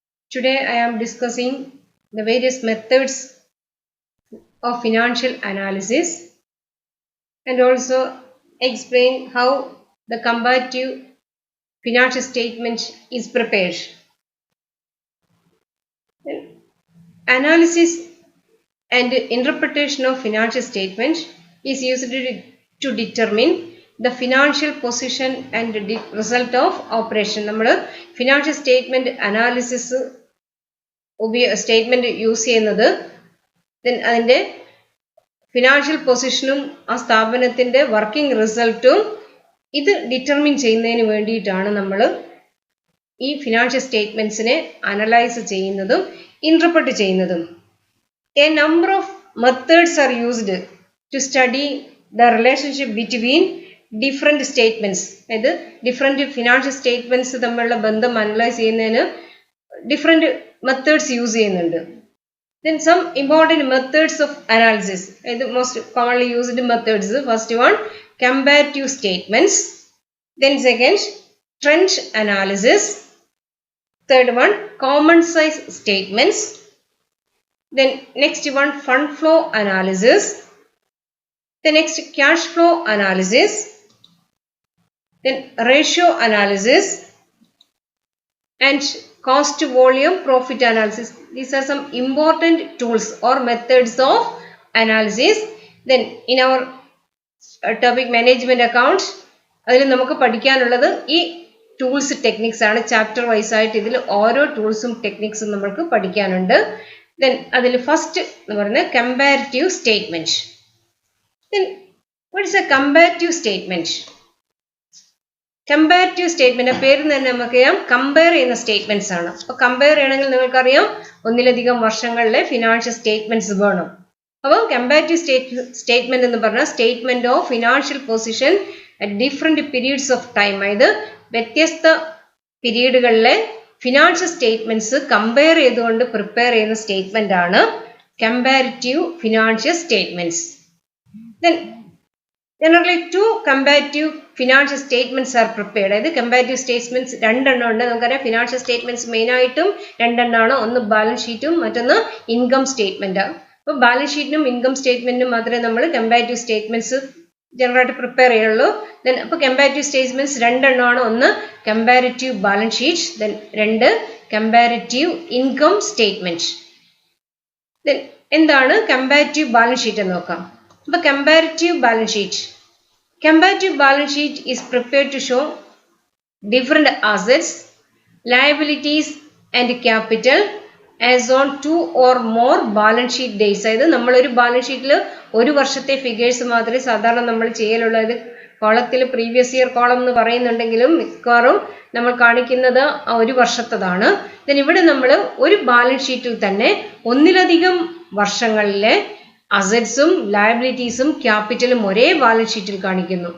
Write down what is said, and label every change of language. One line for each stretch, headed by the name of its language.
English: Today I am discussing the various methods of financial analysis and also explain how the comparative financial statement is prepared. Analysis and interpretation of financial statement is used to determine the financial position and the result of operation.
Malayalam: നമ്മൾ financial statement analysis statement use ചെയ്യുന്നത് അതിൻ്റെ financial പൊസിഷനും ആ സ്ഥാപനത്തിന്റെ working റിസൾട്ടും ഇത് determine ചെയ്യുന്നതിന് വേണ്ടിയിട്ടാണ് നമ്മൾ ഈ ഫിനാൻഷ്യൽ സ്റ്റേറ്റ്മെന്റ്സിനെ അനലൈസ് ചെയ്യുന്നതും ഇന്റർപ്രറ്റ് ചെയ്യുന്നതും.
English: A number of methods are used to study the relationship between different statements.
Malayalam: അതായത് ഡിഫറെന്റ് ഫിനാൻഷ്യൽ സ്റ്റേറ്റ്മെന്റ്സ് തമ്മിലുള്ള ബന്ധം അനലൈസ് ചെയ്യുന്നതിന് ഡിഫറെന്റ് മെത്തേഡ്സ് യൂസ് ചെയ്യുന്നുണ്ട്.
English: Then some important methods of analysis. The most commonly used methods. First one, comparative statements. Then second, trend analysis. Third one, common size statements. Then next one, fund flow analysis. The next, cash flow analysis. Then ratio analysis. And cost volume profit analysis. These are some important tools or methods of analysis. Then in our topic management account,
Malayalam: അതിൽ നമുക്ക് പഠിക്കാനുള്ളത് ഈ tools techniques ആണ്. Chapter wise ആയിട്ട് ഇതിൽ ഓരോ ടൂൾസും ടെക്നിക്സും നമുക്ക് പഠിക്കാനുണ്ട്. ദെൻ അതിൽ ഫസ്റ്റ് എന്ന് പറയുന്നത് comparative statement.
English: Then what is a comparative statement?
Malayalam: Comparative statement പേര് തന്നെ നമുക്കറിയാം, കമ്പയർ ചെയ്യുന്ന സ്റ്റേറ്റ്മെന്റ്സ് ആണ്. അപ്പൊ കമ്പയർ ചെയ്യണമെങ്കിൽ നിങ്ങൾക്കറിയാം ഒന്നിലധികം വർഷങ്ങളിലെ ഫിനാൻഷ്യൽ സ്റ്റേറ്റ്മെന്റ്സ് വേണം.
English: അപ്പോൾ comparative statement
Malayalam: എന്ന് പറഞ്ഞാൽ
English: Statement of financial position at different periods of time.
Malayalam: അതായത് വ്യത്യസ്ത പീരീഡുകളിലെ ഫിനാൻഷ്യൽ സ്റ്റേറ്റ്മെന്റ്സ് കമ്പയർ ചെയ്തുകൊണ്ട് പ്രിപ്പയർ ചെയ്യുന്ന സ്റ്റേറ്റ്മെന്റ് ആണ് comparative financial statements.
English: Then generally two comparative financial statements are prepared.
Malayalam: അതായത് comparative statements രണ്ടെണ്ണം ഉണ്ട്. നമുക്കറിയാം ഫിനാൻഷ്യൽ സ്റ്റേറ്റ്മെന്റ്സ് മെയിൻ ആയിട്ടും രണ്ടെണ്ണമാണ്. ഒന്ന് ബാലൻസ് ഷീറ്റും മറ്റൊന്ന് ഇൻകം സ്റ്റേറ്റ്മെന്റ്. അപ്പോൾ ബാലൻസ് ഷീറ്റിനും ഇൻകം സ്റ്റേറ്റ്മെന്റിനും മാത്രമേ നമ്മൾ കമ്പാരിറ്റീവ് സ്റ്റേറ്റ്മെന്റ്സ് ജനറലായിട്ട് പ്രിപ്പയർ ചെയ്യുള്ളൂ. ദെൻ അപ്പോൾ കമ്പാരിറ്റീവ് സ്റ്റേറ്റ്മെന്റ്സ് രണ്ടെണ്ണമാണ്. ഒന്ന് കമ്പാരിറ്റീവ് ബാലൻസ് ഷീറ്റ്, ദെൻ രണ്ട് കമ്പാരിറ്റീവ് ഇൻകം സ്റ്റേറ്റ്മെന്റ്. ദെൻ എന്താണ് കമ്പാരിറ്റീവ് ബാലൻസ് ഷീറ്റ് എന്ന് നോക്കാം.
English: The comparative balance sheet. Comparative balance sheet is prepared to show different assets, liabilities and capital as on two or more balance sheet days.
Malayalam: അതായത് നമ്മളൊരു balance ഷീറ്റിൽ ഒരു വർഷത്തെ figures മാത്രമേ സാധാരണ നമ്മൾ ചെയ്യലുള്ളൂ. അത് കോളത്തിൽ പ്രീവിയസ് ഇയർ കോളം എന്ന് പറയുന്നുണ്ടെങ്കിലും മിക്കവാറും നമ്മൾ കാണിക്കുന്നത് ആ ഒരു വർഷത്തതാണ്. ദെൻ ഇവിടെ നമ്മൾ ഒരു ബാലൻസ് ഷീറ്റിൽ തന്നെ ഒന്നിലധികം വർഷങ്ങളിലെ അസറ്റ്സും ലയബിലിറ്റീസും ക്യാപിറ്റലും ഒരേ ബാലൻസ് ഷീറ്റിൽ കാണിക്കുന്നു.